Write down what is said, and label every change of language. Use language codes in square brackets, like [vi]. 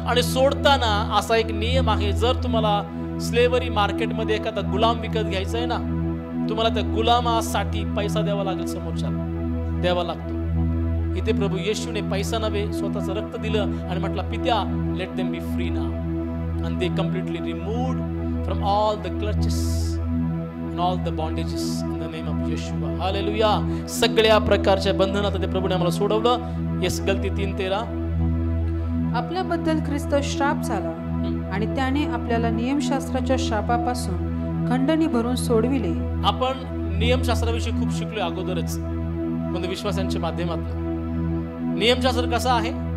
[mr] आणि सोडताना असा एक नियम आहे, जर तुम्हाला स्लेव्हरी मार्केटमध्ये एखादा गुलाम विकत घ्यायचा आहे ना, तुम्हाला त्या गुलामासाठी पैसा द्यावा लागेल, समोरच्याला द्यावा लागतो. इथे प्रभू येशूने पैसा नव्हे स्वतःचं रक्त दिलं आणि म्हटलं पित्या [en] Let them be free now. and they completely removed from all the clutches and all the bondages in the name of Yeshua. Hallelujah. [mr] सगळ्या प्रकारच्या बंधनात ते प्रभूने आम्हाला सोडवलं. [en] yes, [mr] गलती 3:13. आपल्याबद्दल ख्रिस्त श्राप झाला आणि त्याने आपल्याला नियमशास्त्राच्या श्रापापासून खंडणी भरून सोडविले. आपण नियमशास्त्राविषयी खूप शिकलोय अगोदरच, म्हणजे विश्वासांच्या माध्यमातून. नियमशास्त्र कसा आहे?